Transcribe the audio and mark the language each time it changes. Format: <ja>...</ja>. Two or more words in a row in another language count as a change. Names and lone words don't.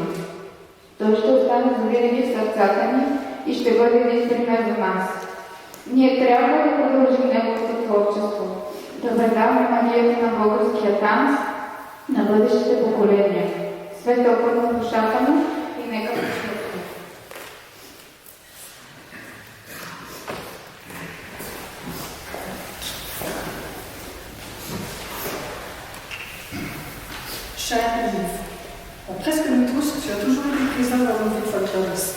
<bg>Той ще остане завинаги в сърцата ни и ще бъде един пример за нас. Ние трябва да продължим неговото творчество, да предаваме магията на българския танц на бъдещите поколения. Светъл път на душата му и нека почувстваме.</bg> <fr>Cher Yves, presque nous tous, tu as toujours été présent dans nos vies folkloristes.</fr>